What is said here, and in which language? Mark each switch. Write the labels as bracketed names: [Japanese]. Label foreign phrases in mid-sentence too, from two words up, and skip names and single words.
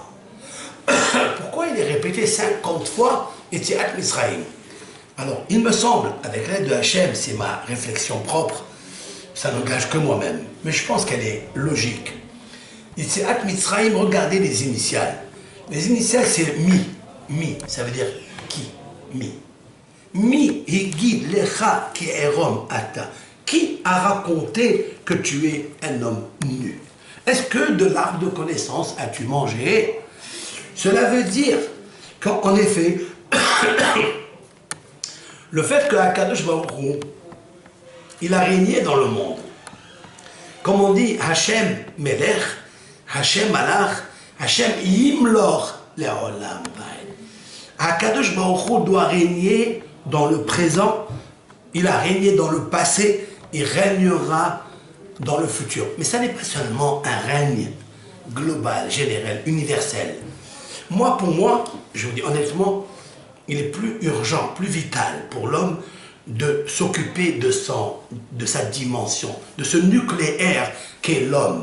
[French] Pourquoi il est répété 50 fois [Hebrew] יציאת מצרים? [French] Alors, il me semble, avec l'aide de Hachem, c'est ma réflexion propre, ça n'engage que moi-même, mais je pense qu'elle est logique. [Hebrew] יציאת מצרים, [French] regardez les initiales. Les initiales, c'est Mi, ça veut dire qui? Mi. [Hebrew] מי הגיד לך כי עירם אתה. [French] Qui a raconté que tu es un homme nu? Est-ce que de l'arbre de connaissance as-tu mangé? Cela veut dire qu'en effet, le fait que [Hebrew] הקדוש ברוך הוא, [French] il a régné dans le monde. Comme on dit, [Hebrew] השם מלך, השם מלך, השם ימלוך לעולם ועד. הקדוש ברוך הוא [French] doit régner dans le présent, il a régné dans le passé, il régnera dans le futur. Mais ça n'est pas seulement un règne global, général, universel. Pour moi, je vous dis honnêtement, il est plus urgent, plus vital pour l'homme de s'occuper de sa dimension, de ce nucléaire qu'est l'homme.